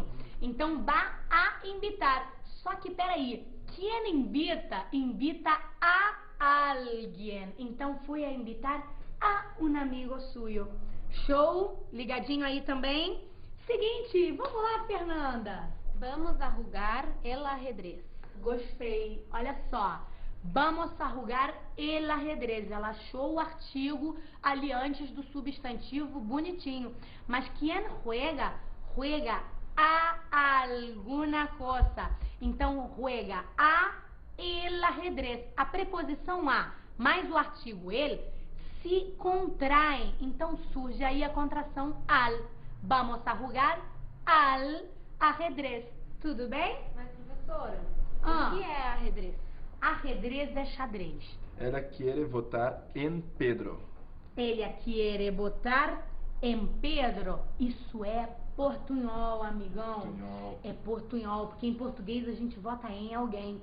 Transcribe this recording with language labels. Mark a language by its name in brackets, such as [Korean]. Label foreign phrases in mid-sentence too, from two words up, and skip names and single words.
[Portuguese] Então, [Spanish] va a invitar. [Portuguese] Só que, peraí, quem [Spanish] invita, invita a [Portuguese] alguém. Então, fui [Spanish] a invitar [Portuguese] a um [Spanish] amigo suyo. [Portuguese] Show? Ligadinho aí também? Seguinte, vamos lá, Fernanda. [Spanish] Vamos a jugar el ajedrez. Gostei. Olha só. Vamos a jugar el ajedrez. [Portuguese] Ela achou o artigo ali antes do substantivo bonitinho. [Spanish] Mas quem juega, juega a alguna cosa. Então, juega a el ajedrez. [Portuguese] A preposição a mais o artigo el se contraem. Então, surge aí a contração al. [Spanish] Vamos a jugar al ajedrez. [Portuguese] Tudo bem? Mas, professora, Ah. o que é ajedrez? [Spanish] Ajedrez é xadrez. [Portuguese] Ela quer votar em Pedro. Ele [Spanish] quiere botar [Portuguese] em Pedro. Isso é portunhol, amigão. Portunhol. É portunhol, porque em português a gente vota em alguém.